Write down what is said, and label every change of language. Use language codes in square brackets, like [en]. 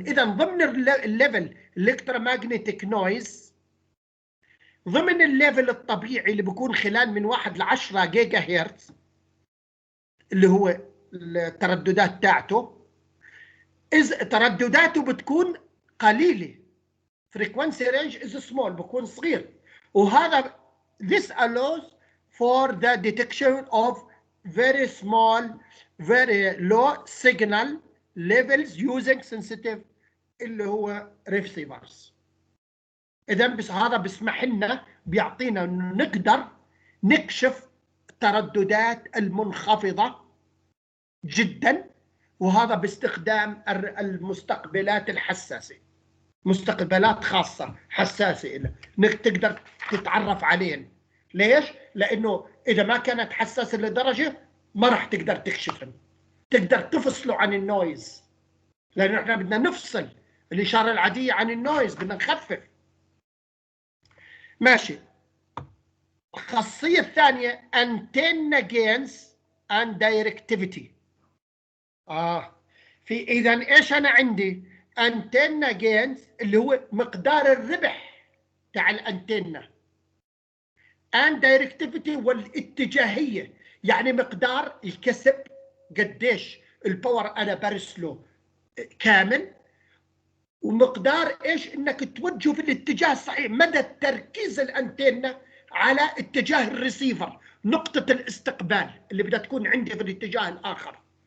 [ar] اذا ضمن الليفل الكترومagnetic نويز، ضمن الليفل الطبيعي اللي بيكون خلال من 1 ل 10 جيجا هرتز اللي هو الترددات تاعته، تردداته بتكون قليله، [en] frequency range is small، [ar] بكون صغير. وهذا [en] this allows for the detection of very small very low signal levels using sensitive [ar] اللي هو [en] receivers. [ar] اذا بس هذا بيسمح لنا، بيعطينا انه نقدر نكشف الترددات المنخفضه جدا، وهذا باستخدام المستقبلات الحساسه، مستقبلات خاصه حساسه انك تقدر تتعرف عليهم. ليش؟ لانه اذا ما كانت حساسه لدرجه ما راح تقدر تكشفهم، تقدر تفصله عن النويز، لانه احنا بدنا نفصل الاشاره العاديه عن النويز، بدنا نخفف. ماشي. الخاصيه الثانيه [en] antenna gains and directivity. [ar] في اذا ايش انا عندي؟ antenna gains اللي هو مقدار الربح تاع الانتنه، [en] and directivity [ar] والاتجاهيه، يعني مقدار الكسب، قديش الباور انا برسله كامل، ومقدار ايش؟ انك توجهه في الاتجاه الصحيح، مدى تركيز الانتنه على اتجاه الريسيفر، نقطه الاستقبال اللي بدها تكون عندي في الاتجاه الاخر.